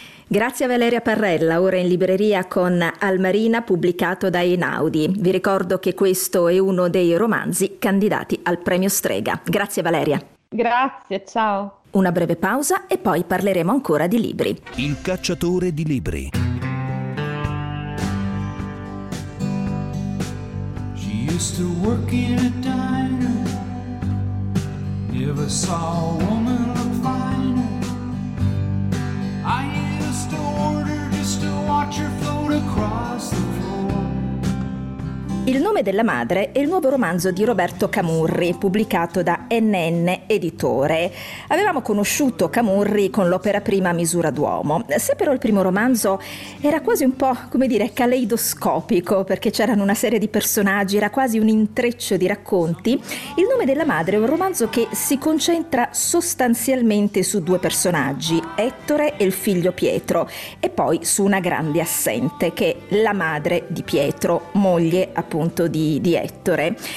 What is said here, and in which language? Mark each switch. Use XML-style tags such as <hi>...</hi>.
<it>Grazie a Valeria Parrella, ora in libreria con Almarina, pubblicato da Einaudi. Vi ricordo che questo è uno dei romanzi candidati al Premio Strega. Grazie Valeria. Grazie, ciao. Una breve pausa e poi parleremo ancora di libri. Il cacciatore di libri.</it> <en>She used to work in a diner. Never saw a woman look finer. I used to order just to watch her float across the floor.</en> <it>Il nome della madre è il nuovo romanzo di Roberto Camurri, pubblicato da NN Editore. Avevamo conosciuto Camurri con l'opera prima Misura d'uomo. Se però il primo romanzo era quasi un po', come dire, caleidoscopico, perché c'erano una serie di personaggi, era quasi un intreccio di racconti, il nome della madre è un romanzo che si concentra sostanzialmente su due personaggi, Ettore e il figlio Pietro, e poi su una grande assente, che è la madre di Pietro, moglie appunto di Ettore.</it>